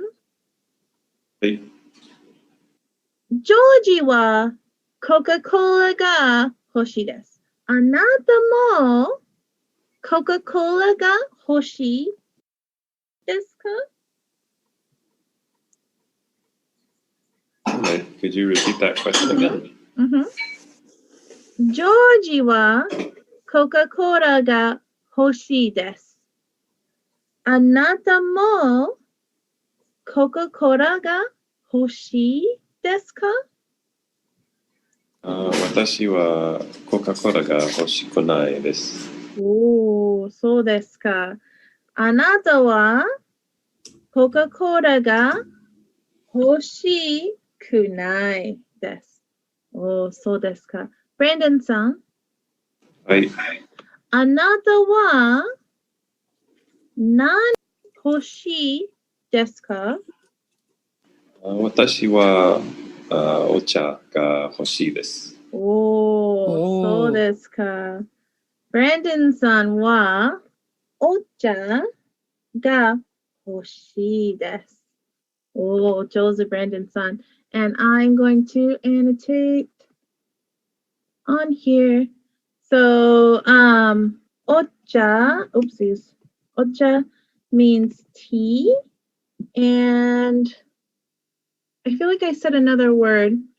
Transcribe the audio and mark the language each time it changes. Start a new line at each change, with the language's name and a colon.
Japanese: はい。ジョージはコカ・コーラが欲しいです。あなたもコカ・コーラが欲しいですか？
English: Could you repeat that question again?
Japanese: ジョージはコカ・コーラが欲しいです。あなたもコカ・コーラが欲しいですか？私はコカ・コーラが欲しくないです。おー、そうですか。あなたはコカ・コーラが欲しくないです。おー、そうですか。ブランドンさん。はい。あなたは何欲しいですか？私はお茶が欲しいです。おー、そうですか。ブランドンさんはお茶が欲しいです。おー、上手、ブランドンさん。
English: And I'm going to annotate on here. So, ocha, oopsies. Ocha means tea. And I feel like I said another word.